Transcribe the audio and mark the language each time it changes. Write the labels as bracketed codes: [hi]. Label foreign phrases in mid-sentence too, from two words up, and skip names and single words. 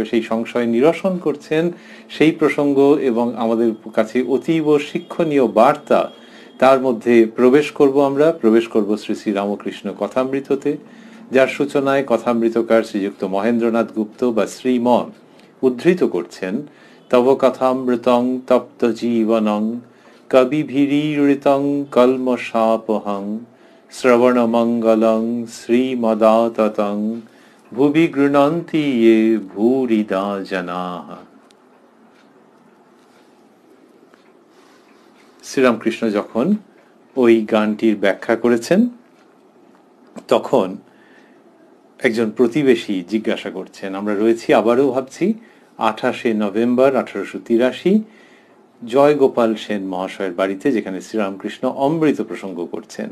[bn] সেই সংশয় নিরসন করছেন সেই প্রসঙ্গ এবং আমাদের কাছে অতীব শিক্ষণীয় বার্তা, তার মধ্যে প্রবেশ করব শ্রী শ্রী রামকৃষ্ণ কথামৃততে, যার সূচনায় কথামৃতকার শ্রীযুক্ত মহেন্দ্রনাথ গুপ্ত বা শ্রীম উদ্ধৃত করছেন, [sa] তব কথামৃতং তপ্ত জীবনং কবিভিরীড়িতং কলমশাপহং শ্রবণমঙ্গলং শ্রীমদাততং ভুবি গৃণন্তি য়ে ভূরিদা জনাঃ। [bn] শ্রীরামকৃষ্ণ যখন ওই গানটির ব্যাখ্যা করেছেন তখন একজন প্রতিবেশী জিজ্ঞাসা করছেন, আমরা রয়েছি আবারও ভাবছি 28শে নভেম্বর 1883 জয়গোপাল সেন মহাশয়ের বাড়িতে, যেখানে শ্রীরামকৃষ্ণ অমৃত প্রসঙ্গ করছেন।